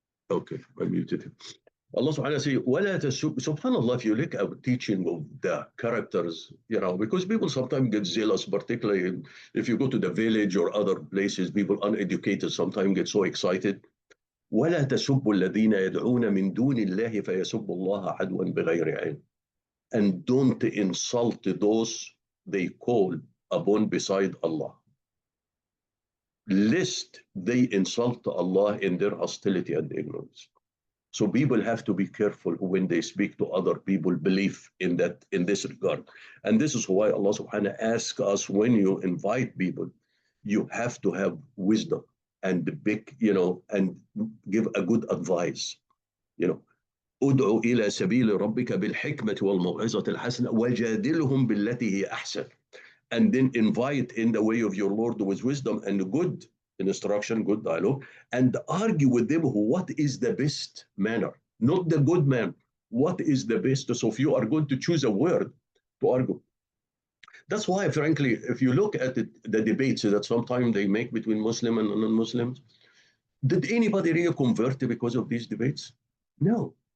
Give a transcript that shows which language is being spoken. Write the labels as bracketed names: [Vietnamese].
[English] Okay, I muted him. Allah subhanahu wa ta'ala says, subhanallah, if you look at teaching of the characters, because people sometimes get zealous, particularly if you go to the village or other places, people uneducated sometimes get so excited. [Arabic] ولا تسبوا الذين يدعون من دون الله فيسبوا الله عدوا بغير علم. [English] And don't insult those they call upon beside Allah, lest they insult Allah in their hostility and ignorance. So people have to be careful when they speak to other people, believe in this regard. And this is why Allah subhanahu wa ta'ala asks us, when you invite people, you have to have wisdom and and give a good advice. [Arabic] ادعو إلى سبيل ربك بالحكمة والموعظة الحسنة وجادلهم بالتي هي أحسن. [English] And then invite in the way of your Lord with wisdom and good instruction, good dialogue, and argue with them what is the best manner, not the good man. What is the best? So if you are going to choose a word to argue. That's why, frankly, if you look at the debates that sometimes they make between Muslim and non-Muslims, did anybody really convert because of these debates? No.